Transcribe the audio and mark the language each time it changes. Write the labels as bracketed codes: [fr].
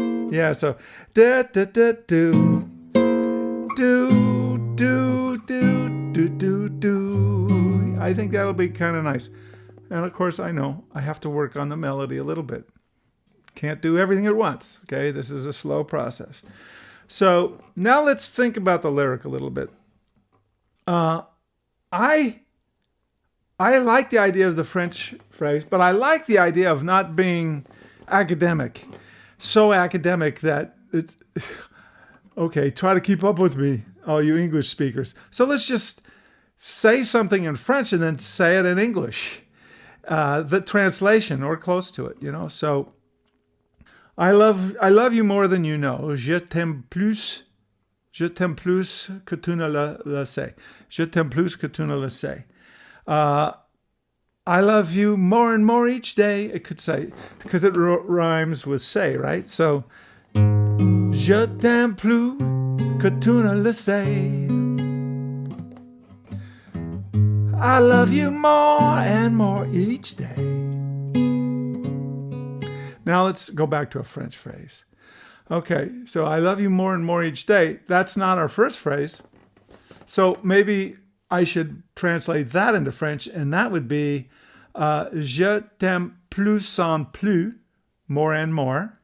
[en] Yeah, so da da da do do do do do do do. I think that'll be kind of nice. And of course, I know I have to work on the melody a little bit. Can't do everything at once. Okay, this is a slow process. So now let's think about the lyric a little bit. I like the idea of the French phrase, but I like the idea of not being academic. So academic that it's okay, try to keep up with me, all you English speakers. So let's just say something in French and then say it in English. The translation or close to it, So I love you more than you know. [fr] Je t'aime plus que tu ne le sais. Je t'aime plus que tu ne le sais. [en] I love you more and more each day. It could say, because it rhymes with say, right? [fr] So, je t'aime plus que tu ne le sais. [en] I love you more and more each day. Now let's go back to a French phrase. Okay, so I love you more and more each day. That's not our first phrase. So maybe I should translate that into French, and that would be je t'aime plus en plus, more and more.